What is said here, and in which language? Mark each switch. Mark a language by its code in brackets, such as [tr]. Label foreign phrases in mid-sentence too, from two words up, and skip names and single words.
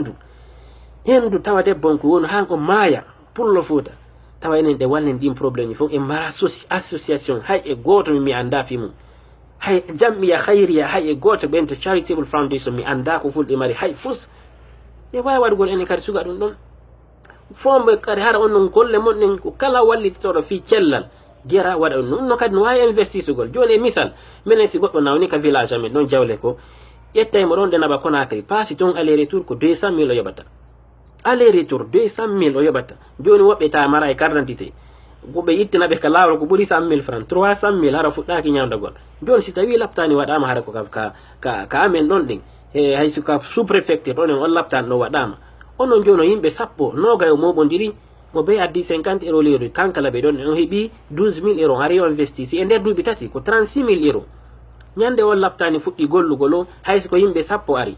[ff] hendu tawa debbon ko woni han o maaya pullo fuuta tawa enen ɗe wallen ɗin probléme ji fof en mara association hay e goto mi anda fi mum hay jammiya hayriya hay e goto ɓen to [en] charitable foundation [ff] mi anda ko fulɗe mari hay fus e wawi waɗugol enen kadi suga ɗum ɗon fomɓe kadi hara on non golle monɗen ko kala wallitoɗo fi cellal gera waɗa ɗum no kadi no wawi investisugol joni e misal minen si goɗɗo nawni ka village amen ɗon jawle ko ƴettaymo ɗon ɗe naɓa Conakry paasi toon [fr] aller retour [ff] ko 200 000 o yoɓata [fr] aller retour [ff] 200 000 o yoɓata joni woɓɓe ta mara e [fr] carte d'identité [ff] koɓe ittinaɓe ka lawol ko ɓuuri 100 000 francs 300 000 hara fuɗɗaki ñamdagol joni si tawi laɓtani waɗama hara ko ka amen ɗon ɗen e hayso ka [fr] sous préfecture [ff] ɗon en on laɓtani ɗo waɗama onon joni yimɓe sappo nogay o moɓodiri mo be addi 50 euros lewru kankala ɓe ɗon on heeɓi 12 000 euros ari o investisi e nder duuɓi tati ko 36 000 euros ñande on laɓtani fuɗɗi gollugol o hayso ko yimɓe sappo